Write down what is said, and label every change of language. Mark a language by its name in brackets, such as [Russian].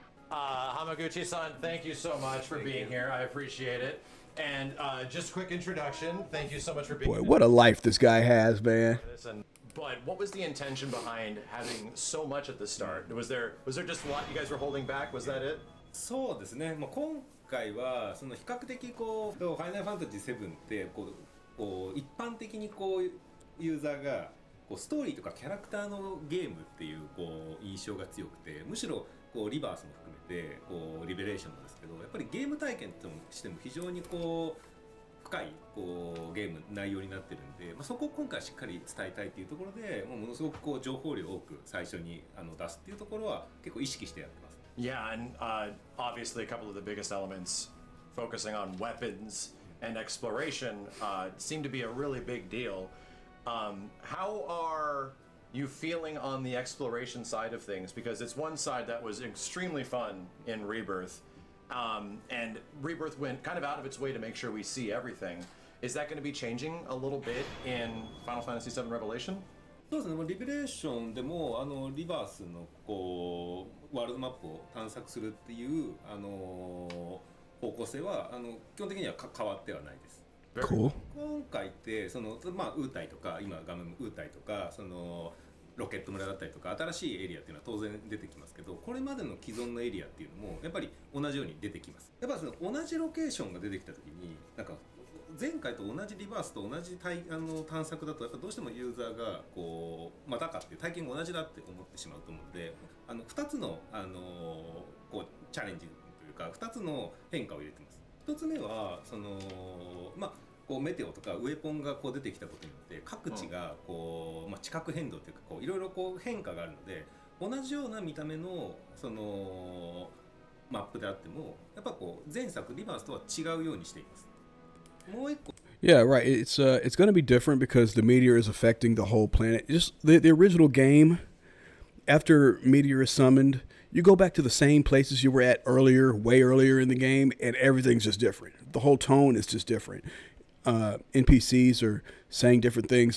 [English] Hamaguchi-san, thank you so much for being here. I appreciate it. And just quick introduction. Thank you so much for being here. Boy, what a life this guy has, man. But what was the intention behind having so much at the start? Was there just a lot you guys were holding back? Was that it? [Japanese] そうですね。今回はその比較的こうファイナルファンタジー7ってこう一般的にこうユーザーがこうストーリーとかキャラクターのゲームっていうこう印象が強くて、むしろこうリバースも含めてこうリベレーションもですけど、やっぱりゲーム体験としても非常にこう深いこうゲーム内容になってるんで、そこを今回しっかり伝えたいっていうところで、ものすごくこう情報量を多く最初に出すっていうところは結構意識してやってます。 [English] Yeah, and obviously a couple of the biggest elements focusing on weapons and exploration seem to be a really big deal. How are you feeling on the exploration side of things? Because it's one side that was extremely fun in Rebirth, and Rebirth went kind of out of its way to make sure we see everything. Is that going to be changing a little bit in Final Fantasy VII Revelation? [Japanese] そうですね、リベレーションでもリバースのこうワールドマップを探索するっていう方向性は基本的には変わってはないです。 [English] Cool. [Japanese] 今回ってそのウータイとか今画面ウータイとかそのロケット村だったりとか新しいエリアっていうのは当然出てきますけど、これまでの既存のエリアっていうのもやっぱり同じように出てきます。やっぱりその同じロケーションが出てきた時になんか前回と同じリバースと同じ探索だとやっぱどうしてもユーザーがこうだかっていう体験が同じだって思ってしまうと思うので、2つのこうチャレンジというか2つの変化を入れてます。 1つ目はそのこうメテオとかウェポンがこう出てきたことによって各地がこう、地殻変動というかこういろいろこう変化があるので、同じような見た目のそのマップであってもやっぱこう前作リバースとは違うようにしています。 [English] Yeah, right. It's going to be different because the meteor is affecting the whole planet. Just the original game, after meteor is summoned, you go back to the same places you were at earlier, way earlier in the game, and everything's just different. The whole tone is just different. NPCs are saying different things.